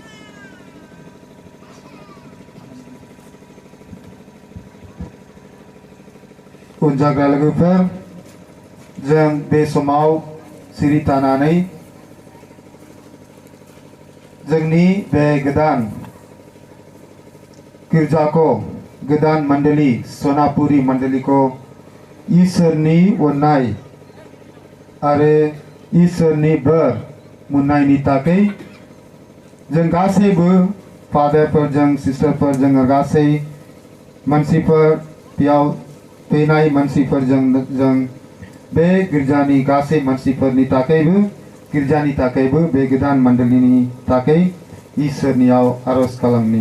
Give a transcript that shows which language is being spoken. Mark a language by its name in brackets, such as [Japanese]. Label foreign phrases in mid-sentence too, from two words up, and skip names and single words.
[Bodo] उनजाग्रा लोगोफोर, जों बे समाव सिरि थानानै जोंनि बे गोदान गिर्जाखौ, गोदान मंडली सनापुरी मंडली को ईश्वरनि अननाय आरो ईश्वरनि बोर मोननायनि थाखाय जों गासैबो फादारफोरजों सिस्टारफोरजों गासै मानसिफोर बेयाव फैनाय मानसिफोरजों जों बे गिर्जानि गासै मानसिफोरनि थाखायबो गिर्जानि थाखायबो बे गोदान मंडलीनि थाखाय इसोरनियाव आरज खालामनि।